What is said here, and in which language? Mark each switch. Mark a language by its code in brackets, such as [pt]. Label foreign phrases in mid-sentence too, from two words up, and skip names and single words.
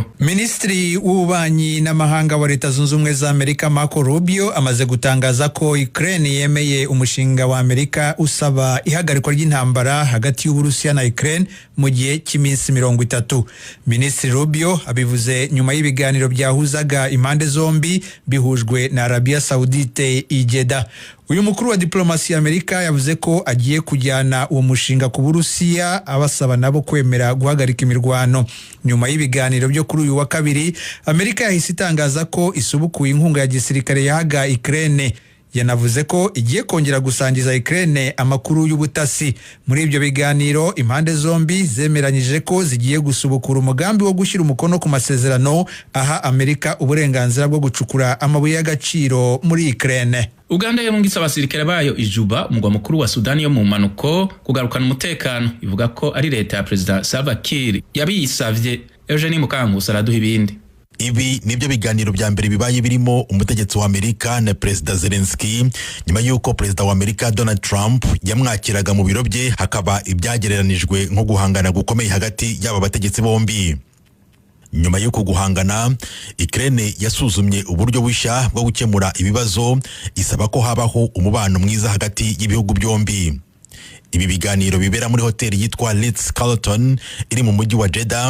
[rw] Minisitiri w'ububanyi n'amahanga wa Leta Zunze Ubumwe za Amerika Marco Rubio amaze gutangaza ko Ukraine yemeye umushinga wa Amerika usaba ihagarikwa ry'intambara hagati y'Uburusiya na Ukraine mu gihe cy'iminsi 30. Minisitiri Rubio abivuze nyuma y'ibiganiro byahuzaga impande zombi bihujwe na Arabia Saudite i Jeddah. Uyu mukuru wa diplomasi ya Amerika yavuze ko agiye kujyana uwo mushinga ku Burusiya abasaba nabo kwemera guhagarika imirwano. Nyuma y'ibiganiro byo kuri uyu wa kabiri, Amerika yahise itangaza ko isubukuye inkunga ya gisirikare yahaga Ukraine. Yanavuze ko igiye kongera gusangiza Ukraine amakuru y'ubutasi. Muri ibyo biganiro impande zombi zemeranyije ko zigiye gusubukura umugambi wo gushyira umukono ku masezerano aha Amerika uburenganzira bwo gucukura amabuye y'agaciro muri Ukraine. [rn] Uganda yarungitse abasirikare bayo ijuba umugwa mukuru wa Sudani yo mu manuko kugarukana umutekano. Ivuga ko ari leta ya Perezida Salva Kiir yabiyisavye. Eugenie Mukankusi araduha ibindi. [rw] Ibi nibyo biganiro bya mbere bibaye birimo umutegetsi wa Amerika na Perezida Zelensky nyuma y'uko Perezida wa Amerika Donald Trump yamwakiraga mu biro bye, hakaba ibyagereranijwe nko guhangana gukomeye hagati y'aba bategetsi bombi. Nyuma y'uko guhangana, Ukraine yasuzumye uburyo bushya bwo gukemura ibibazo, isaba ko habaho umubano mwiza hagati y'ibihugu byombi. Ibi biganiro bibera muri hoteli yitwa Ritz-Carlton iri mu mujyi wa Jeddah.